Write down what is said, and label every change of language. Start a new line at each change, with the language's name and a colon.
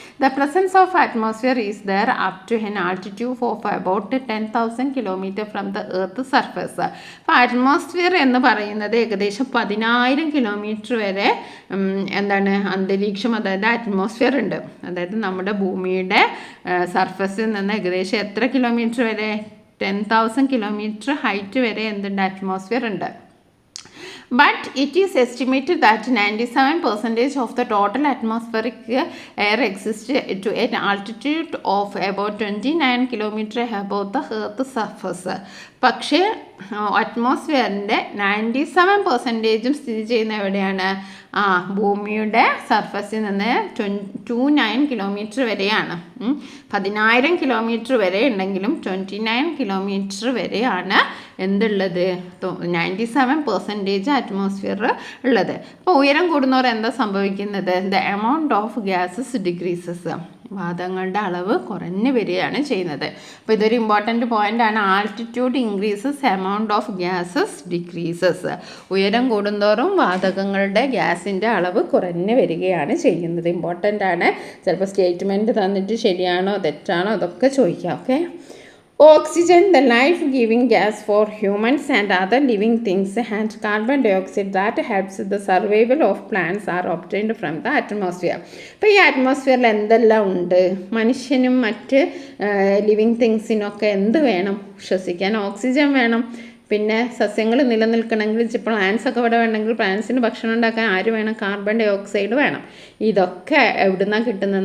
English: The presence of atmosphere is there up to an altitude of about 10,000 kilometre from the earth surface.
Malayalam: അപ്പോൾ atmosphere എന്ന് പറയുന്നത് ഏകദേശം 10,000 kilometre വരെ എന്താണ് അന്തരീക്ഷം, അതായത് അറ്റ്മോസ്ഫിയർ ഉണ്ട്. അതായത് നമ്മുടെ ഭൂമിയുടെ സർഫസിൽ നിന്ന് ഏകദേശം എത്ര കിലോമീറ്റർ വരെ? 10,000 കിലോമീറ്റർ ഹൈറ്റ് വരെ എന്തുണ്ട്? അറ്റ്മോസ്ഫിയർ ഉണ്ട്.
English: But it is estimated that 97% of the total atmospheric air exists to an altitude of about 29 kilometers above the Earth's surface.
Malayalam: പക്ഷേ അറ്റ്മോസ്ഫിയറിൻ്റെ 97% സ്ഥിതി ചെയ്യുന്ന എവിടെയാണ്? ഭൂമിയുടെ സർഫസിൽ നിന്ന് 29 കിലോമീറ്റർ വരെയാണ്. 10,000 കിലോമീറ്റർ വരെ ഉണ്ടെങ്കിലും 29 കിലോമീറ്റർ വരെയാണ് എന്തുള്ളത്? 97% അറ്റ്മോസ്ഫിയർ ഉള്ളത്. അപ്പോൾ ഉയരം കൂടുന്നവർ എന്താ സംഭവിക്കുന്നത്?
English: The amount of gases decreases.
Malayalam: വാതകങ്ങളുടെ അളവ് കുറഞ്ഞു വരികയാണ് ചെയ്യുന്നത്. അപ്പോൾ ഇതൊരു ഇമ്പോർട്ടൻറ്റ് പോയിൻ്റാണ്.
English: Altitude increases, amount of gases decreases.
Malayalam: ഉയരം കൂടുന്തോറും വാതകങ്ങളുടെ ഗ്യാസിൻ്റെ അളവ് കുറഞ്ഞു വരികയാണ് ചെയ്യുന്നത്. ഇമ്പോർട്ടൻ്റ് ആണ്. ചിലപ്പോൾ സ്റ്റേറ്റ്മെൻറ്റ് തന്നിട്ട് ശരിയാണോ തെറ്റാണോ അതൊക്കെ ചോദിക്കാം. Okay.
English: Oxygen, the life-giving gas for humans and other living things, and carbon dioxide that helps the survival of plants are obtained from the atmosphere.
Malayalam: അപ്പോൾ ഈ അറ്റ്മോസ്ഫിയറിൽ എന്തെല്ലാം ഉണ്ട്? മനുഷ്യനും മറ്റ് ലിവിങ് തിങ്സിനൊക്കെ എന്ത് വേണം? ശ്വസിക്കാൻ ഓക്സിജൻ വേണം. പിന്നെ സസ്യങ്ങൾ നിലനിൽക്കണമെങ്കിൽ പ്ലാന്റ്സ് ഒക്കെ ഇവിടെ വേണമെങ്കിൽ പ്ലാന്റ്സിന് ഭക്ഷണം ഉണ്ടാക്കാൻ ആര് വേണം? കാർബൺ ഡൈ ഓക്സൈഡ് വേണം. ഇതൊക്കെ എവിടുന്നാണ് കിട്ടുന്നത്?